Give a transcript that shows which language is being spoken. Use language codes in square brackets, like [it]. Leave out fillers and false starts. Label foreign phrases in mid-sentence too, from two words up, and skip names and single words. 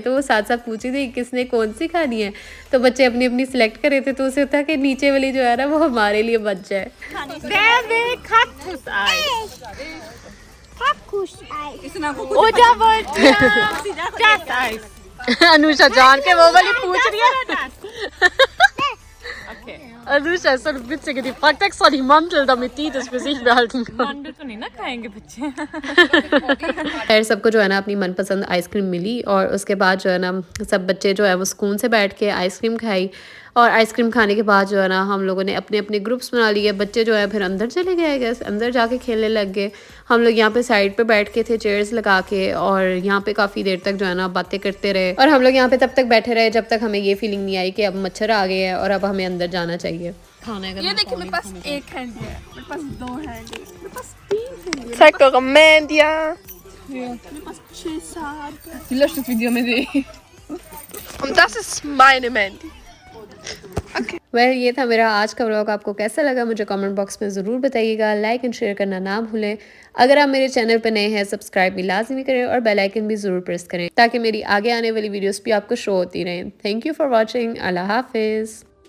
[hi] तो वो साथ साथ पूछी थी किसने कौन सी खानी है, तो बच्चे अपनी अपनी सिलेक्ट कर रहे थे, तो उसे था कि नीचे वाली जो है ना वो हमारे लिए बच जाए। अनुषा जान के वो वाली पूछ रही है। [de] Anusha ist so eine witzige, die fragt extra die Mandel, damit die das für sich behalten kann. [hi] Mandel तो नहीं ना खाएंगे बच्चे। खैर सबको जो है ना अपनी मनपसंद आइसक्रीम मिली, और उसके बाद जो है ना सब बच्चे जो है वो सुकून से बैठ के आइसक्रीम खाई, और आइसक्रीम खाने के बाद जो है ना हम लोगों ने अपने अपने ग्रुप्स बना लिए। बच्चे जो है फिर अंदर चले गए, गैस अंदर जाके खेलने लग गए। हम लोग यहाँ पे साइड पे बैठ के थे चेयर्स लगा के, और यहाँ पे काफ़ी देर तक जो है ना बातें करते रहे, और हम लोग यहाँ पे तब तक बैठे रहे जब तक हमें ये फीलिंग नहीं आई कि अब मच्छर आ गए हैं और अब हमें अंदर जाना चाहिए। खाना ये देखिए मेरे पास एक हैंड है, मेरे पास दो हैंड है, मेरे पास तीन हैंड है। [de] Zeig eure Mandia. [hi] मेरे पास 6-7। [de] Die löscht das Video mit dir. Und das ist meine Mandy. Okay. [hi] वेल ये था मेरा आज का व्लॉग। आपको कैसा लगा मुझे कमेंट बॉक्स में ज़रूर बताइएगा। [en] like and share [hi] करना ना भूलें। अगर आप मेरे चैनल पर नए हैं सब्सक्राइब भी लाजमी करें, और [en] bell icon [hi] भी ज़रूर प्रेस करें, ताकि मेरी आगे आने वाली वीडियोस भी आपको शो होती रहें। [en] thank you for watching. [hi] अल्लाह हाफिज़।